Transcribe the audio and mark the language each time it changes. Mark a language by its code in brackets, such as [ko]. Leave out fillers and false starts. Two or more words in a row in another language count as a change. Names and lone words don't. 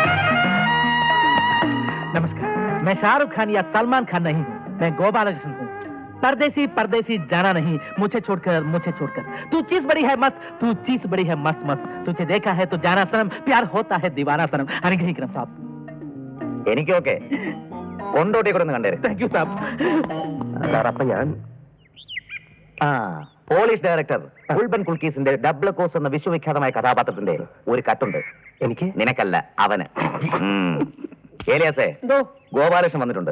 [hi] मैं शाहरुख खान या सलमान खान नहीं हूँ, मैं गोपालकृष्ण हूँ. परदेसी परदेसी जाना नहीं, मुझे छोड़कर तू चीज बड़ी है मस्त मस्त तुझे देखा है तो जाना सनम, प्यार होता है दीवाना सनम. [ml] അനുഗ്രഹിക്കണം സാബ്. എനിക്കൊക്കെ കൊണ്ടോട്ടി കൂടെ ഒന്ന് കണ്ടേരെ. [en] thank you സാബ്. [ml] അപ്പൊ ഞാൻ പോലീസ് ഡയറക്ടർ ഉൾബൻ കുൽക്കീസിന്റെ ഡബിൾ കോസ് എന്ന വിശ്വവിഖ്യാതമായ കഥാപാത്രത്തിന്റെ ഒരു കട്ടുണ്ട്. എനിക്ക് നിനക്കല്ല, അവന്. ഏലിയാസേ, ഗോപാലകൃഷ്ണൻ വന്നിട്ടുണ്ട്.